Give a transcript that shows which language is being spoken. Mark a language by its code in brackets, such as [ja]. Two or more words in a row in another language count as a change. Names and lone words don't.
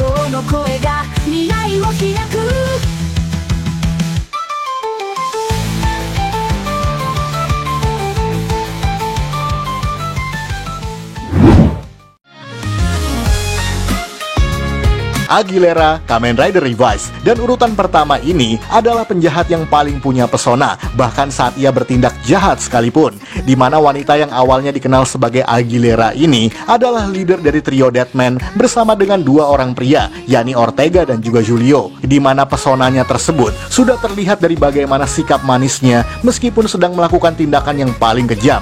[ja] の声が未来を開く。 [id] Aguilera, Kamen Rider Revised, dan urutan pertama ini adalah penjahat yang paling punya pesona, bahkan saat ia bertindak jahat sekalipun. Di mana wanita yang awalnya dikenal sebagai Aguilera ini adalah leader dari trio Deadman bersama dengan dua orang pria, yakni Ortega dan juga Julio. Di mana pesonanya tersebut sudah terlihat dari bagaimana sikap manisnya meskipun sedang melakukan tindakan yang paling kejam.